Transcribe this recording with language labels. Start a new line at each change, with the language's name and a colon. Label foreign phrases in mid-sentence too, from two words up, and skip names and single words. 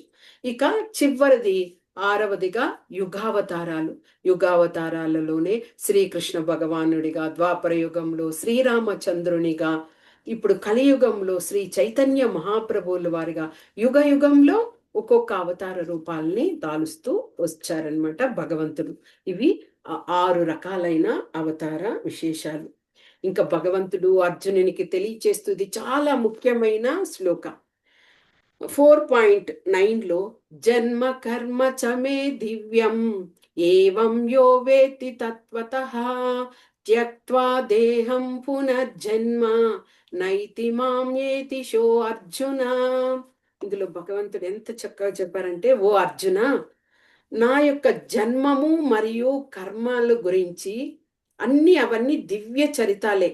Telugu: ఇక చివరిది 6వదిగా యుగావతారాలలోనే శ్రీకృష్ణ భగవానుడిగా, ద్వాపర యుగంలో శ్రీరామచంద్రునిగా, ఇప్పుడు కలియుగంలో శ్రీ చైతన్య మహాప్రభువుల వారిగా యుగంలో ఒక్కొక్క అవతార రూపాలని దాలుస్తూ వచ్చారనమాట భగవంతుడు. ఇవి 6 రకాలైన అవతార విశేషాలు. ఇంకా భగవంతుడు అర్జునునికి తెలియచేస్తుంది చాలా ముఖ్యమైన శ్లోకం 4.9లో
Sanskrit: జన్మ కర్మ చమే దివ్యం ఏవం యో వేత్తి తత్వతః త్యక్త్వా దేహం పునర్జన్మ నైతి మాం ఏతి శో అర్జున.
Telugu: ఇందులో భగవంతుడు ఎంత చక్కగా చెప్పారంటే, ఓ అర్జున, నా యొక్క జన్మము మరియు కర్మల గురించి అవన్నీ దివ్య చరితాలే.